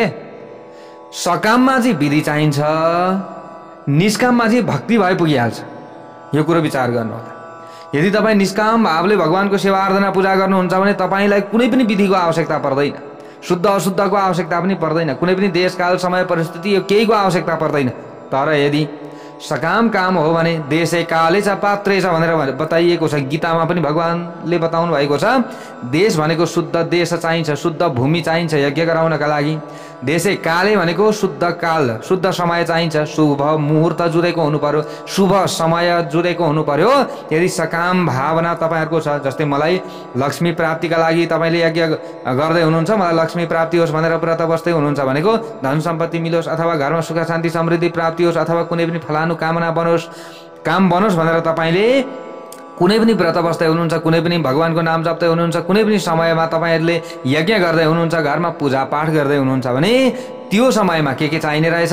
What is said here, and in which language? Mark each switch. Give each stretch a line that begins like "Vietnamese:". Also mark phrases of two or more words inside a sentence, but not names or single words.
Nepali: सकाममा चाहिँ विधि चाहिन्छ, निष्काममा चाहिँ भक्ति भए पुगिहाल्छ। यो कुरो विचार गर्नु होला। यदि तपाईँ निष्काम भावले भगवानको सेवा आराधना पूजा गर्नुहुन्छ भने तपाईँलाई कुनै पनि विधिको आवश्यकता पर्दैन, शुद्ध अशुद्धको आवश्यकता पनि पर्दैन, कुनै पनि देशकाल समय परिस्थिति यो केहीको आवश्यकता पर्दैन। तर यदि सकाम काम हो भने
Sanskrit: देशे काले छ पात्रे छ
Nepali: भनेर बताइएको छ। गीतामा पनि भगवानले बताउनु भएको छ, देश भनेको शुद्ध देश चाहिन्छ, शुद्ध भूमि चाहिन्छ यज्ञ गराउनका लागि।
Sanskrit: देशे काले
Nepali: भनेको शुद्ध काल, शुद्ध समय चाहिन्छ, शुभ मुहुर्त जुरेको हुनु पर्यो, शुभ समय जुरेको हुनु पर्यो। यदि सकाम भावना तपाईँहरूको छ, जस्तै मलाई लक्ष्मी प्राप्तिका लागि तपाईँले यज्ञ गर्दै हुनुहुन्छ, मलाई लक्ष्मी प्राप्ति होस् भनेर व्रत बस्दै हुनुहुन्छ भनेको धन सम्पत्ति मिलोस् अथवा घरमा सुख शान्ति समृद्धि प्राप्ति होस् अथवा कुनै पनि फलानु कामना बनोस्, काम बनोस् भनेर तपाईँले कुनै पनि व्रत बस्दै हुनुहुन्छ, कुनै पनि भगवानको नाम जप्दै हुनुहुन्छ, कुनै पनि समयमा तपाईँहरूले यज्ञ गर्दै हुनुहुन्छ, घरमा पूजा पाठ गर्दै हुनुहुन्छ भने त्यो समयमा के चाहिने रहेछ?